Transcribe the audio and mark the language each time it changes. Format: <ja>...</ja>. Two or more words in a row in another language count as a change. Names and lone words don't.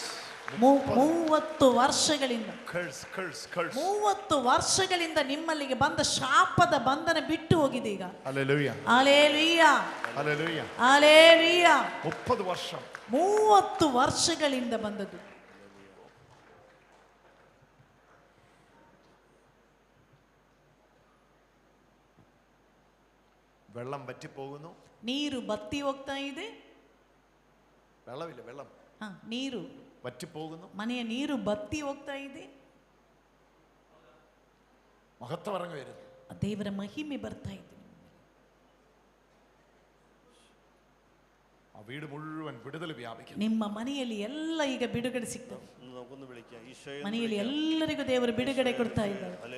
<kn>30 ವರ್ಷಗಳಿಂದ 30 ವರ್ಷಗಳಿಂದ ನಿಮ್ಮಲ್ಲಿಗೆ ಬಂದ ಶಾಪದ ಬಂಧನ ಬಿಟ್ಟು ಹೋಗಿದೆ ಈಗ.</kn> <ml>ഹല്ലേലൂയ,</ml> <kn>ಹಲ್ಲೆಲೂಯ,</kn> <ml>ഹല്ലേലൂയ.</ml> <kn>ಹಲ್ಲೆಲೂಯ.</kn> <ml>30 വർഷം,</ml> <kn>30 ವರ್ಷಗಳಿಂದ ಬಂದದ್ದು.</kn> <ml>വെള്ളം വറ്റിപ്പോകുന്നു.</ml> <kn>ನೀರು ಬತ್ತಿ ಹೋಗ್ತಾ ಇದೆ.</kn> <ml>വെള്ളമില്ല, വെള്ളം</ml> <kn>ನೀರು</kn> <ml>വറ്റിപ്പോകുന്നു.</ml> <kn>ಮನೆಯ ನೀರು ಬತ್ತಿ ಹೋಗ್ತಾ ಇದೆ.</kn> <ml>മഹത്വം ഇറങ്ങി വരുന്നു.</ml> <kn>ದೇವರ ಮಹಿಮೆ ಬರ್ತಾ ಇದೆ.</kn> <ml>ആ വീട് മുഴുവൻ വിടുതൽ വ്യാപിക്കുന്നു.</ml> <kn>ನಿಮ್ಮ ಮನೆಯಲ್ಲಿ ಎಲ್ಲ ಈಗ ಬಿಡುಗಡೆ ಸಿಗ್ತದೆ. ಮನೆಯಲ್ಲಿ ಎಲ್ಲರಿಗೂ ದೇವರು ಬಿಡುಗಡೆ ಕೊಡ್ತಾ ಇದ್ದಾರೆ.</kn>